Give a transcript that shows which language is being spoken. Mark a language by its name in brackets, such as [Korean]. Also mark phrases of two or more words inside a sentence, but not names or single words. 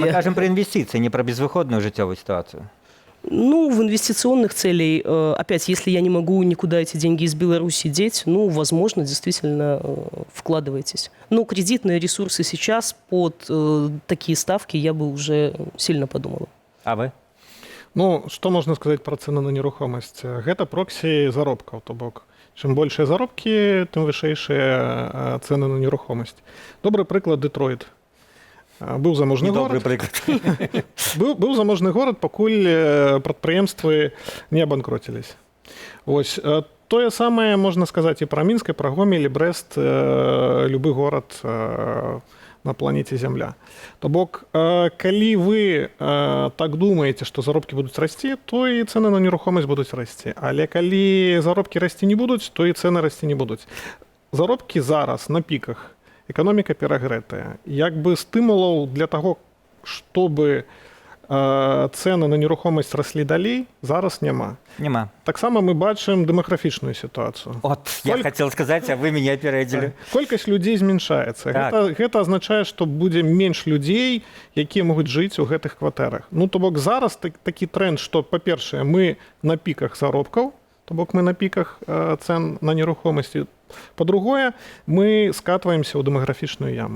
[Russian] Не, мы кажем про инвестиции, не про безвыходную житевую ситуацию. Ну, в инвестиционных целей, опять, если я не могу никуда эти деньги из Беларуси деть, ну, возможно, действительно вкладывайтесь. Но кредитные ресурсы сейчас под такие ставки я бы уже сильно подумала. А вы? [Belarusian] Ну, што можна сказаць пра цэны на нерухомасць? Гэта проксі заробкаў, то бок. Чым большыя заробкі, тым вышэйшыя цэны на нерухомасць. Добры прыклад Дэтройт. Быў заможны горад. Быў заможны горад, пакуль прадпрыемствы не абанкроціліся. Вось. Тое самае можна сказаць і пра Мінск, і пра Гомель, Брэст, любы горад на планете Земля. То бок, калі вы так думаеце, што заробкі будуць расці, то і цэны на нерухомасць будуць расці. Але калі заробкі расці не будуць, то і цэны расці не будуць. Заробкі зараз на піках, эканоміка перагрэтая. Як бы стымулаў для таго, чтобы цэны на нерухомасць раслі далей, зараз няма. Нема. Таксама мы бачым дэмаграфічную сітуацыю. [Russian] Вот, я хотел сказать, а вы меня опередили. [Belarusian] Колькасць людзей змяншаецца. Так. Гэта азначае, што будзе менш людзей, якія могуць жыць у гэтых кватэрах. Ну, то бок зараз такі тренд, што, па-першае, мы на піках заробкаў, то бок мы на піках цэн на нерухомасці. Па-другое, мы скатваемся ў дэмаграфічную яму.